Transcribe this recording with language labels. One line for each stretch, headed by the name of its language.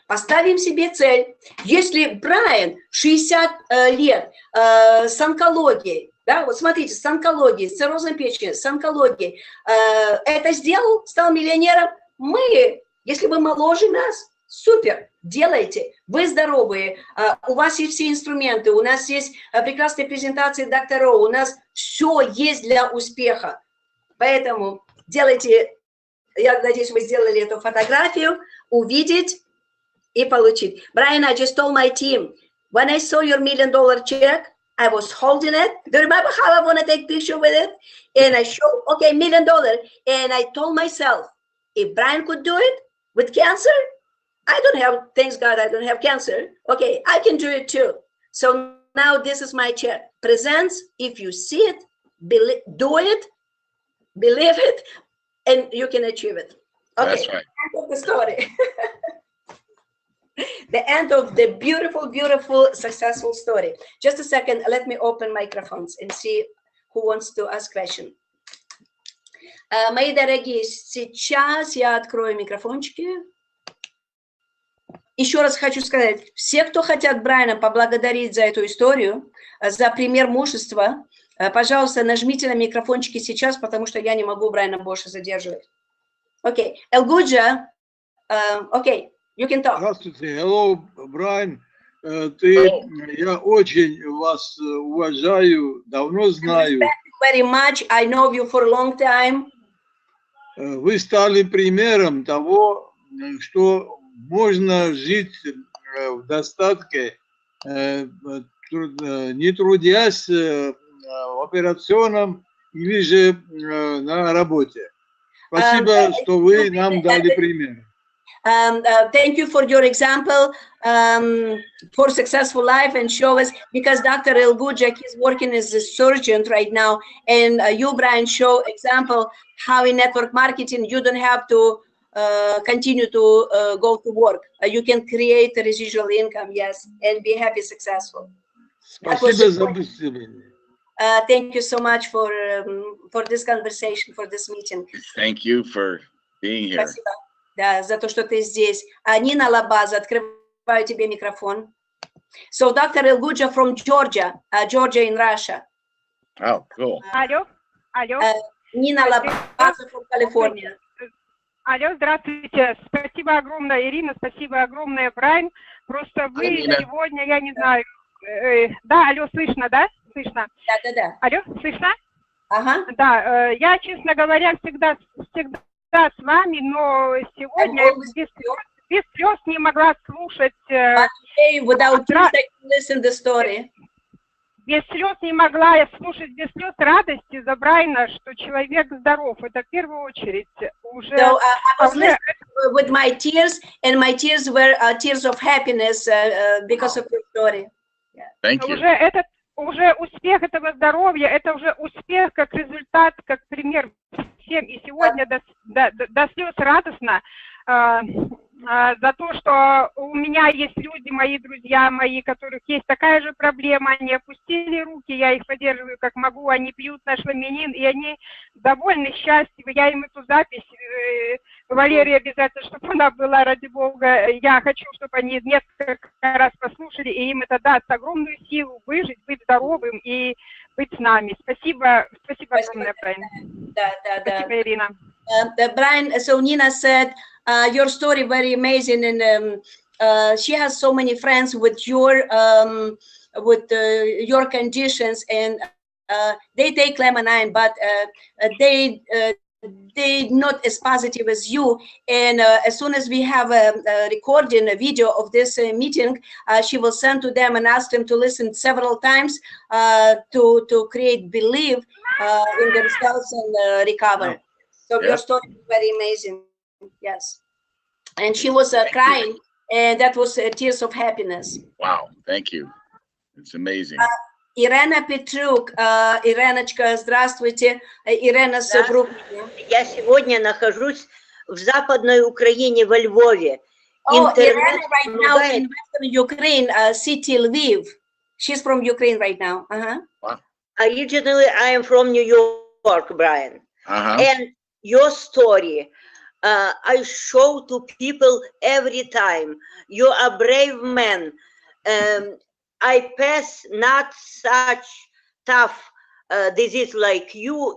Russian: Поставим себе цель. Если Брайан 60 лет с онкологией, да, вот смотрите, с онкологией, с циррозом печени, с онкологией, это сделал, стал миллионером, мы, если вы моложе нас, супер, делайте, вы здоровые, у вас есть все инструменты, у нас есть прекрасные презентации докторов, у нас все есть для успеха. Поэтому делайте, я надеюсь, вы сделали эту фотографию, увидеть и получить.
English: Brian, I just told my team, when I saw your $1 million check, I was holding it. Do you remember how I want to take a picture with it? And I showed, okay, $1 million. And I told myself, if Brian could do it with cancer, I don't have, thanks God, I don't have cancer. Okay, I can do it too. So now this is my check. Presents, if you see it, do it, believe it, and you can achieve it. Okay, that's right. End of the story. The end of the beautiful, beautiful, successful story. Just a second, let me open microphones and see who wants to ask question.
Russian: Мои дорогие, сейчас я открою микрофончики. Еще раз хочу сказать, все, кто хотят Брайана поблагодарить за эту историю, за пример мужества, Пожалуйста, нажмите на микрофончики сейчас, потому что я не могу Брайана больше задерживать. Окей.
English: Элгуджа, окей, you can talk.
Russian: Здравствуйте.
English: Hello,
Russian: Брайан. Я очень вас уважаю, давно знаю.
English: Very much. I know you for a long time.
Russian: Вы стали примером того, что можно жить в достатке, не трудясь в операционном или же на работе. Спасибо, что вы нам дали пример.
English: Thank you for your example for successful life and show us, because Dr. Elgujak is working as a surgeon right now, and you, Brian, show example how in network marketing you don't have to continue to go to work. You can create a residual income, yes, and be happy, successful.
Russian: Спасибо за выступление.
English: Thank you so much for this conversation, for this meeting. Thank you for being here.
Russian: Спасибо. Да, за то, что ты здесь. Нина Лабаза, открываю тебе микрофон.
English: So, Dr. Elguja from Georgia, Georgia in Russia. Oh, cool.
Russian: Алло, алло.
English: Нина Лабаза from California.
Russian: Алло, здравствуйте. Спасибо огромное, Ирина, спасибо огромное, Брайан. Просто вы сегодня, я не знаю... Да, алло, слышно, да? Слышно? Да. Алло, слышно? Ага. Да, я, честно говоря, всегда с вами, но сегодня без слез не могла слушать.
English: Without tears, I can listen the story.
Russian: Без слез не могла я слушать, без слез радости за Брайана, что человек здоров. Это в первую очередь уже.
English: So I was listening with my tears, and my tears were tears of happiness because of your story. Yeah. Thank you.
Russian: Уже успех этого здоровья, это уже успех как результат, как пример всем. И сегодня до слез радостно за то, что у меня есть люди, мои друзья мои, которых есть такая же проблема, они опустили руки, я их поддерживаю как могу, они пьют наш ламинин, и они довольны, счастливы. Я им эту запись, Валерия, обязательно, чтобы она была, ради Бога, я хочу, чтобы они несколько раз послушали, и им это даст огромную силу выжить, быть здоровым и быть с нами. Спасибо огромное, Брайан. Да. Спасибо, Ирина.
English: Brian, so Nina said, your story very amazing, and she has so many friends with your conditions, and they take Laminine, but they not as positive as you. And as soon as we have a recording, a video of this meeting, she will send to them and ask them to listen several times to create belief in themselves and recover. So your story is very amazing. Yes. And she was crying, and that was tears of happiness. Wow. Thank you. It's amazing.
Russian: Ирена Петрук. Иреночка, здравствуйте. Ирена с группы. Я сегодня нахожусь в Западной Украине, во Львове.
English: Irena right now in Western Ukraine, city Lviv. She's from Ukraine right now. Wow. Originally, I am from New York, Brian. And your story, I show to people every time. You are a brave man. I pass not such tough disease like you.